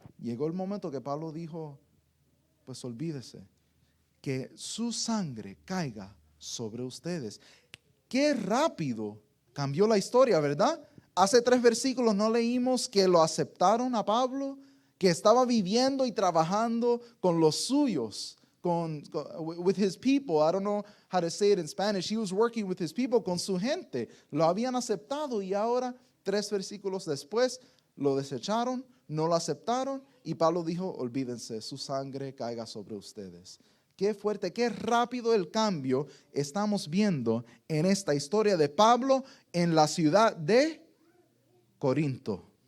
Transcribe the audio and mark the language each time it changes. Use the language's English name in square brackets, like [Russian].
[Spanish] Llegó el momento que Pablo dijo: pues olvídese, que su sangre caiga sobre ustedes. Qué rápido cambió la historia, ¿verdad? Hace 3 versículos no leímos que lo aceptaron a Pablo, que estaba viviendo y trabajando con los suyos, [English] with his people. I don't know how to say it in Spanish. He was working with his people, [Spanish] con su gente. Lo habían aceptado, y ahora 3 versículos después lo desecharon, no lo aceptaron, y Pablo dijo: olvídense, su sangre caiga sobre ustedes. Qué fuerte, qué rápido el cambio estamos viendo en esta historia de Pablo en la ciudad de Corinto.